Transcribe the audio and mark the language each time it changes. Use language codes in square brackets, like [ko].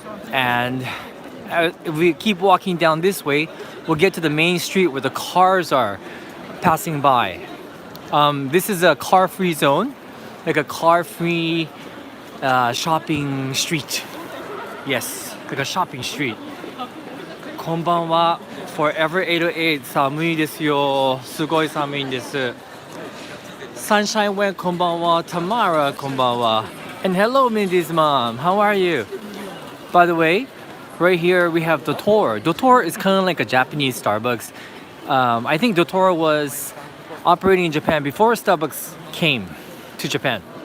[en] And if we keep walking down this way, we'll get to the main street where the cars are passing by. This is a car-free zone, like a car-free shopping street. Yes, like a shopping street. [ja] こんばんは Forever 808寒いですよ。すごい寒いんです。 [en] Sunshine Wen [ja] こんばんは [en] Tamara こんばんは And hello Mindy's mom, how are you? By the way, right here we have Dotor. Dotor is kind of like a Japanese Starbucks. I think Dotor was operating in Japan before Starbucks came to Japan.